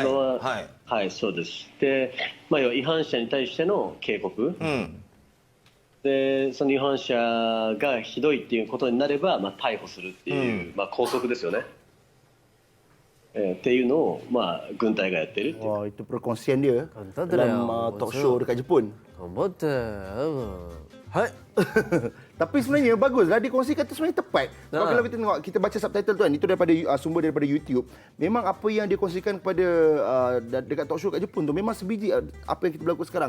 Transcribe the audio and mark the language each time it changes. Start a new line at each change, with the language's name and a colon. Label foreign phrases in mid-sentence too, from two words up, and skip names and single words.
Japanese: はい、そうです。で、まあ、要は違反者に対しての警告、でその違反者がひどいっていうことになれば、まあ、逮捕するっていう、まあ、拘束ですよね。っていうのを、まあ、軍隊がやってるっていう。
Malay: Wah, itu perkongsian dia dalam
English: talk show
Malay: dekat Jepun. Betul. Hai. Tapi sebenarnya baguslah dikongsikan tu sebenarnya tepat. Kalau kita tengok, kita baca subtitle tu kan, itu daripada sumber daripada YouTube. Memang apa yang dikongsikan kepada dekat
English: talk show
Malay: kat Jepun tu memang sebiji apa yang kita berlaku sekarang.